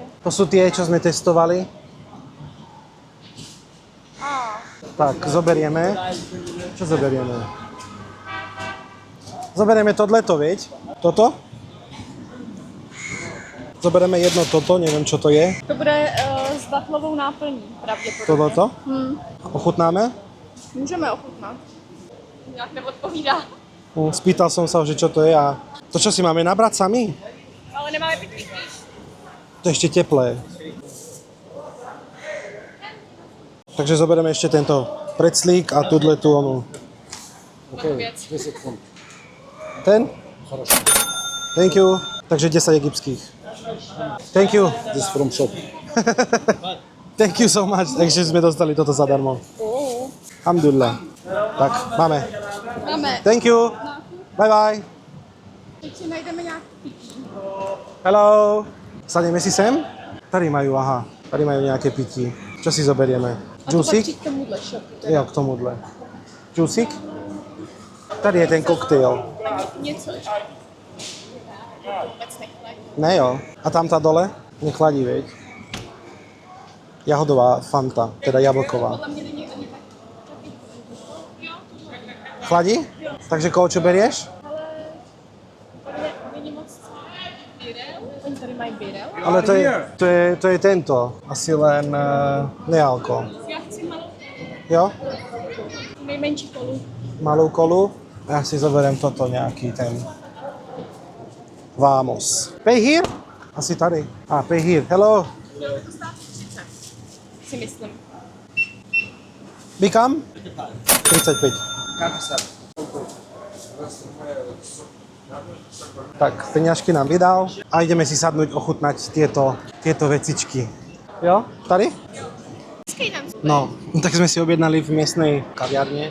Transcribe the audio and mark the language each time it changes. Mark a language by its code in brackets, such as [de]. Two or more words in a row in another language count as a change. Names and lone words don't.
[sk] To sú tie, čo sme testovali. Tak, zoberieme. Čo zoberieme? Zoberieme tohleto, viď? Toto? Zoberieme jedno toto, neviem, čo to je. [cs] To bude s datlovou náplní, pravděpodobně. Tohleto? Ochutnáme? Můžeme ochutnat. Nějak neodpovídá. [sk] Spýtal som sa, že čo to je a to, čo si máme nabrať sami? [cs] Ale nemáme pitlík. [sk] To je ešte teplé. Takže zoberieme ešte tento preclík a [cs] tudle tu onu. Věc. Ten? [en] Thank you. [sk] Takže 10 egyptských. [en] Thank you. This is from shop. Thank you so much. [sk] Takže sme dostali toto zadarmo. Alhamdulillah. Tak, máme. Máme. [en] Thank you. Bye bye. [cs] Teď si najdeme nějaký pití. [en] Hello. [sk] Sadneme si sem? Tady majú, aha. Tady majú nejaké pití. Čo si zoberieme? [cs] A to patří Džusík? k tomuhle shopu. Jo, k tomuhle. Džusík? Tady je ten koktejl. Něco ještě. Vůbec nechladí. [sk] Ne jo. A tam tá dole? Nechladí, veď? Jahodová Fanta, teda jablková. [cs] Podle mě není ani tak. [sk] Chladí? Takže koho čo berieš? [cs] Není moc birel. Oni tady mají birel. [sk] Ale to je tento. Asi len nealko. [cs] Já chci malou, Jo? nejmenší kolu. Malou kolu. [sk] Ja si zoberiem toto nejaký ten. [en] Vamos. Pay here? [cs] Asi tady. [en] Pay here. Hello. [cs] Mělo to stát 30. Si myslím. [ar] Bikam? 35. [sk] Tak, peňažky nám vydal a ideme si sadnúť ochutnať tieto vecičky. [cs] Jo? Tady? [sk] No, tak sme si objednali v miestnej kaviarne.